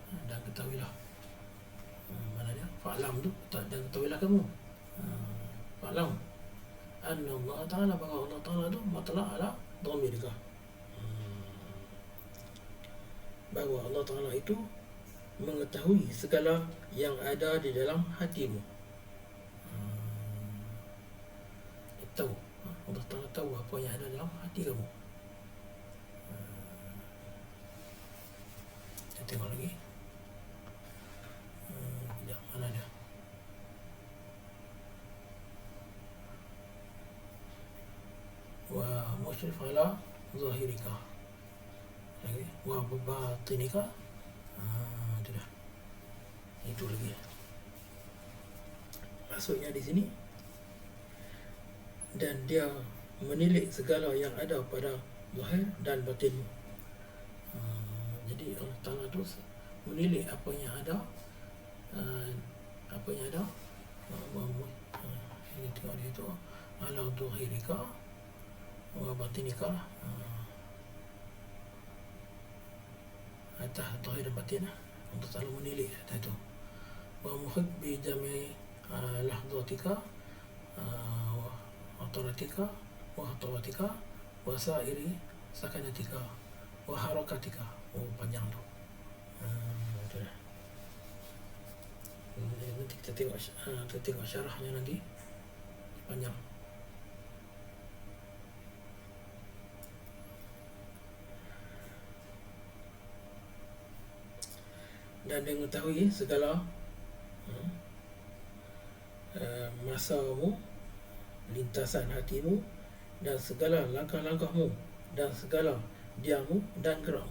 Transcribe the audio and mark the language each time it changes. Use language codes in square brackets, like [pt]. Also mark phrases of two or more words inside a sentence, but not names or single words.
[ms] mana dia fa'lam tu, dan ketahuilah kamu [ar] فاعلم أن الله تعالى, [ms] bahawa Allah Ta'ala tu [ar] مطلع على ضميرك, [ms] bahawa Allah Ta'ala itu mengetahui segala yang ada di dalam hatimu. Tahu, Allah Ta'ala tahu apa yang ada dalam hati kamu. Kita tengok lagi. Mana dia? [ar] ومشرف على ظاهرك. Lagi. وباطنك. [ms] Itu dah. Itu lagi. Maksudnya di sini, dan dia menilik segala yang ada pada zahir dan batin. Jadi Allah Ta'ala tu menilik apa yang ada, ini tengok dia tu [ar] على ظاهرك وباطنك, [ms] atas zahir dan batin Allah Ta'ala menilik atas itu. [ar] ومحيط بجميع لحظاتك خطراتك وخطواتك وسائر سكناتك وحركاتك. [ms] Panjang tu. Nanti kita tengok syarahnya nanti. Panjang. Dan dia mengetahui segala masamu, lintasan hatimu, dan segala langkah-langkahmu, dan segala diammu dan gerakmu.